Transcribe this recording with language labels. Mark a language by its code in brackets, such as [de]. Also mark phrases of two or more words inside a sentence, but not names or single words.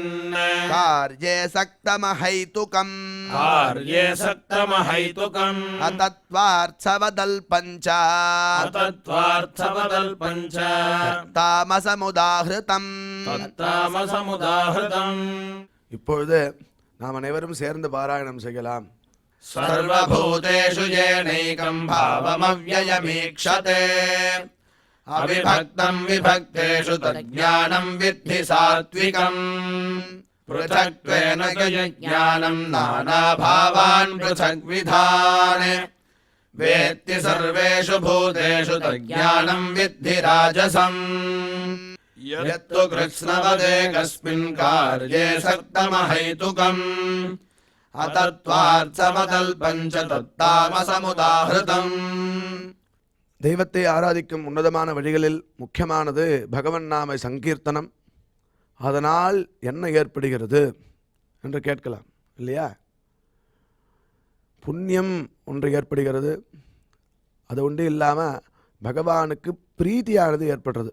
[sa] कार्ये सक्तमहैतुकम् कार्ये सक्तमहैतुकम् अतत्त्वार्थवदल्पञ्च अतत्त्वार्थवदल्पञ्च तामसमुदाहृतम् तत्तामसमुदाहृतम्. [ta] இப்பொழுது நாம் அனைவரும் சேர்ந்து பாராயணம் செய்யலாம். [sa] सर्वभूतेषु येनैकं भावमव्ययमीक्षते अविभक्तं विभक्तेषु तज्ज्ञानं विद्धि सात्विकम् पृथक्त्वेन ज्ञानं नानाभावान् पृथग्विधान् वेत्ति सर्वेषु भूतेषु तज्ज्ञानं विद्धि राजसम् यत्तु कृत्स्नवदे कस्मिन् कार्ये सक्तमहैतुकम् अतत्त्वार्थमदल्पञ्च तत्तामसमुदाहृतम्. [ta] தெய்வத்தை ஆராதிக்கும் உன்னதமான வழிகளில் முக்கியமானது பகவன் நாம சங்கீர்த்தனம். அதனால் என்ன ஏற்படுகிறது என்று கேட்கலாம் இல்லையா? புண்ணியம் ஒன்று ஏற்படுகிறது. அது ஒன்று இல்லாமல் பகவானுக்கு பிரீத்தியானது ஏற்படுறது.